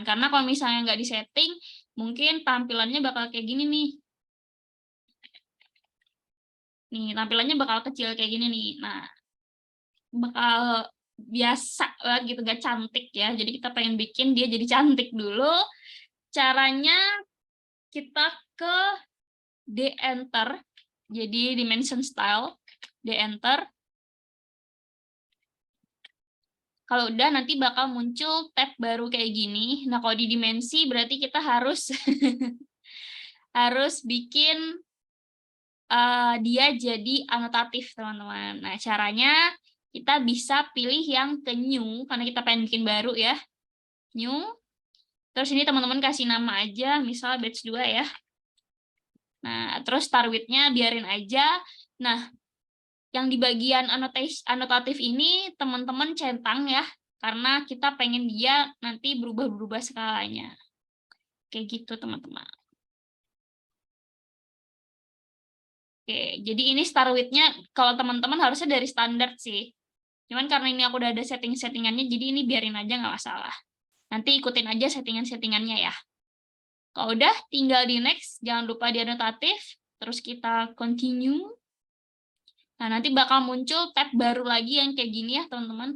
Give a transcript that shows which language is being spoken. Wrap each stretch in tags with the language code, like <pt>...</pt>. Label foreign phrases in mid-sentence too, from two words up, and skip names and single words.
<id>Karena kalau misalnya nggak disetting, mungkin tampilannya bakal kayak gini nih. Nih, tampilannya bakal kecil kayak gini nih. Nah, bakal biasa gitu, nggak cantik ya. Jadi kita pengen bikin dia jadi cantik dulu. Caranya kita ke de-enter, jadi</id> <en>dimension style,</en> <id>de-enter. Kalau udah nanti bakal muncul tab baru kayak gini. Nah, kalau di dimensi berarti kita harus harus bikin dia jadi anotatif, teman-teman. Nah, caranya kita bisa pilih yang ke new, karena kita pengen bikin baru ya. New. Terus ini teman-teman kasih nama aja, misal batch 2 ya. Nah, terus</id> <en>start with-</en> <id>nya biarin aja. Nah, yang di bagian anotatif ini teman-teman centang ya, karena kita pengen dia nanti berubah-berubah skalanya. Kayak gitu, teman-teman. Oke, jadi ini</id> <en>start with-</en> <id>nya kalau teman-teman harusnya dari standar sih. Cuman karena ini aku udah ada setting-settingannya, jadi ini biarin aja nggak masalah. Nanti ikutin aja settingan-settingannya ya. Kalau udah, tinggal di next. Jangan lupa di anotatif. Terus kita continue. Nah, nanti bakal muncul tab baru lagi yang kayak gini ya, teman-teman.</id>